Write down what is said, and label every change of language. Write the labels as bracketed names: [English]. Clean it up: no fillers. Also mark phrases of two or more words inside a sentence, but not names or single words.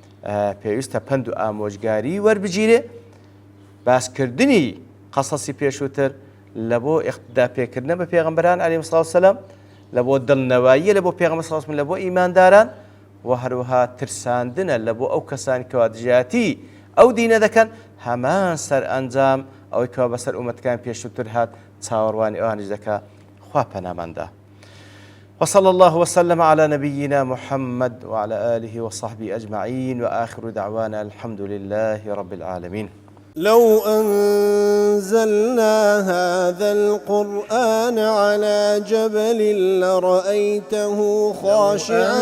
[Central Kurdish] پێویستە پند و ئامۆژگاری وەربگیرێ باسکردنی قەسەسی پێشووتر لە بۆ ئیقتدا پێکردنە بە پێغەمبەران [Arabic] عەلەیهیمۇ الصەلاة والسەلام [Central Kurdish] لە بۆ دڵنەواییە لە بۆ پێغەمبەر [Arabic] صلی الله عەلەیهی وسەلەم [Central Kurdish] لە بۆ ئیمانداران و هەروەها ترساندنە لە بۆ ئەو کەسانی کەوا دژایەتی ئەو دینە دەکەن هەمان سەرئەنجام ئەوەی کەوا بەسەر ئومەتەکان پێشووتر هات چاوەڕوانی ئەوانیش دەکا خوا پەناماندا. [Arabic] وصلى الله وسلم على نبينا محمد وعلى آله وصحبه أجمعين وآخر دعوانا الحمد لله رب العالمين. لو أنزلنا هذا القرآن على جبل لرأيته خاشعا